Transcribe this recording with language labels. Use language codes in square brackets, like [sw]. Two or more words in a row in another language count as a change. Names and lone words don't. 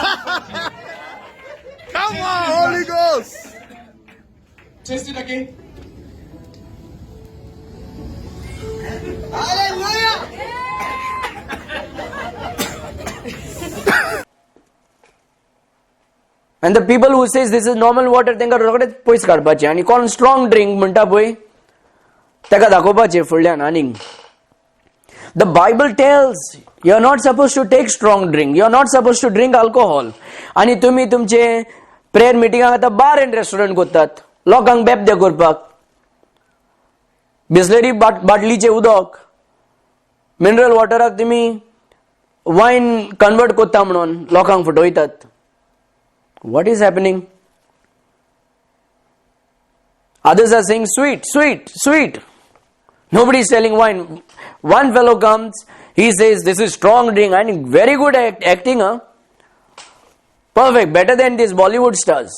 [en] Come on, Holy Ghost. Taste it again. And the people who says this is normal water, [kok] त्यांका रोखडेच पयस काडपाचे आणि कोण [en] strong drink [kok] म्हणटा पळय ताका दाखोवपाचे फुडल्यान आनीक. [en] The Bible tells you are not supposed to take strong drink. You are not supposed to drink alcohol. [kok] आणि तुम्ही तुमचे [en] prayer meetinगाक [kok] आतां [en] bar and restaurant [kok] करतात. लोकांक बेबदे करपाक. बिस्लरी बाटलीचे उदक, [en] mineral waterak [kok] तुम्ही [en] wine convert [kok] करता म्हणून लोकांक फटयतात. [en] What is happening? Others are saying sweet, sweet, sweet. Nobody is selling wine. One fellow comes, he says this is strong drink and very good acting, huh? Perfect, better than these Bollywood stars.